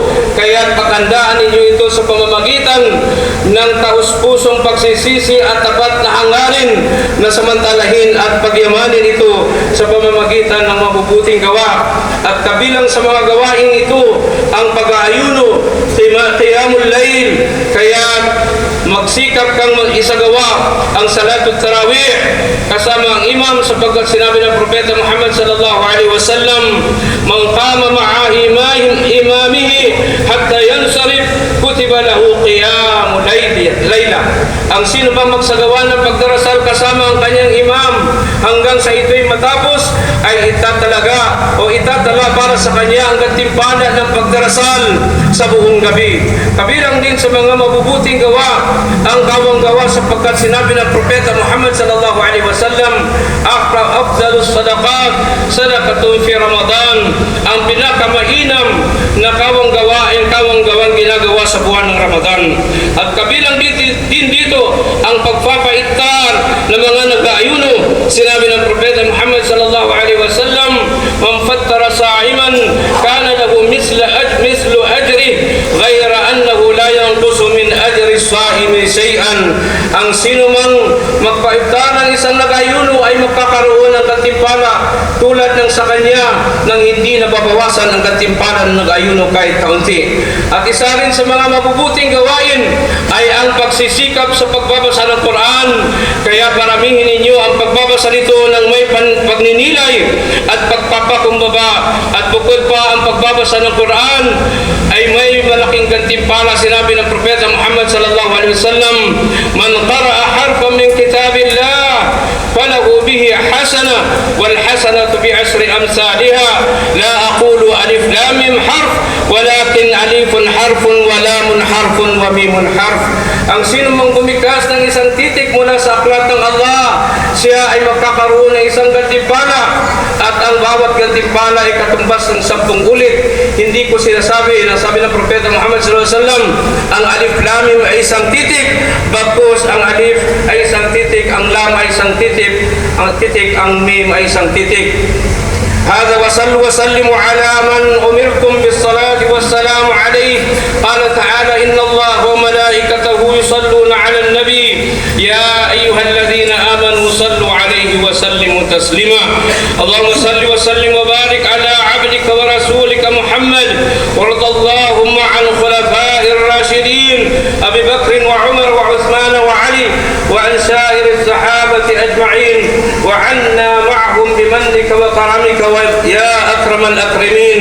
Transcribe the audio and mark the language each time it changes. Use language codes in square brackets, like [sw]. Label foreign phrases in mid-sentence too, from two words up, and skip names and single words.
[tl] Kaya't paghandaan ninyo ito sa pamamagitan ng taus-pusong pagsisisi at tapat na hangarin na samantalahin at pagyamanin ito sa pamamagitan ng mabubuting gawa. At kabilang sa mga gawain ito ang pag-aayuno, [ar] قيام الليل. [tl] Kaya't magsikap kang isagawa ang [ar] صلاة التراويح [tl] kasama ang imam, sapagkat sinabi ng Propeta Muhammad [ar] صلى الله عليه وسلم, من قام مع إمامه حتى ينصرف كتب له قيام ليلة. [tl] Ang sino ba magsagawa ng pagdarasal kasama ang kanyang imam hanggang sa ito'y matapos, ay itatalaga o itatala para sa kanya ang gantimpala ng pagdarasal sa buong gabi. Kabilang din sa mga mabubuting gawa ang gawang gawa, sapagkat sinabi ng Propeta Muhammad [ar] صلى الله عليه وسلم, أفضل الصدقة صدقة في رمضان. [tl] Ang pinakamainam na kawang gawa ay kawang gawang ginagawa sa buwan ng Ramadan. At kabilang din dito ang pagpapaiktar ng mga nag-aayuno. Sinabi ng Propeta Muhammad [ar] صلى الله عليه وسلم, من فطر صائما كان له مثل أجره غير أنه لا ينقص من أجر الصائم شيئا. [tl] Ang sino mang magpaiftar ng isang nag-ayuno ay magkakaroon ng gantimpala tulad ng sa kanya nang hindi nababawasan ang gantimpala ng nag-ayuno kahit kaunti. At isa rin sa mga mabubuting gawain ay ang pagsisikap sa pagbabasa ng Quran. Kaya paramihin ninyo ang pagbabasa nito ng may pagninilay at pagpapakumbaba. At bukod pa ang pagbabasa ng Quran ay may malaking gantimpala. Sinabi ng Propeta Muhammad [ar] صلى الله عليه وسلم, من قرأ حرفا من كتاب الله فله به حسنة والحسنة بعشر أمثالها لا أقول الم حرف ولكن ألف حرف ولام حرف وميم حرف. [tl] Ang sino mang bumikas ng isang titik mula sa aklat ng Allah, siya ay magkakaroon ng isang gantimpala, at ang bawat gantimpala ay katumbas ng 10 ulit. Hindi ko sinasabi, nasabi ng Propeta Muhammad [ar] صلى الله عليه وسلم, [tl] ang [ar] ألف لام ميم [tl] ay isang titik, bagkus ang alif ay isang titik, ang lam ay isang titik, ang mim ay isang titik. [ar] هذا وصلوا وسلموا على من أمرتم بالصلاة والسلام عليه. قال تعالى إن الله وملائكته يصلون على النبي يا أيها الذين آمنوا صلوا عليه وسلموا تسليما. اللهم صل وسلم وبارك على عبدك ورسولك محمد، وارض اللهم عن خلفاء الراشدين أبي بكر وعمر وعثمان وعلي وعن سائر الصحابة أجمعين، وعنا معهم بمنك وكرمك يا أكرم الأكرمين.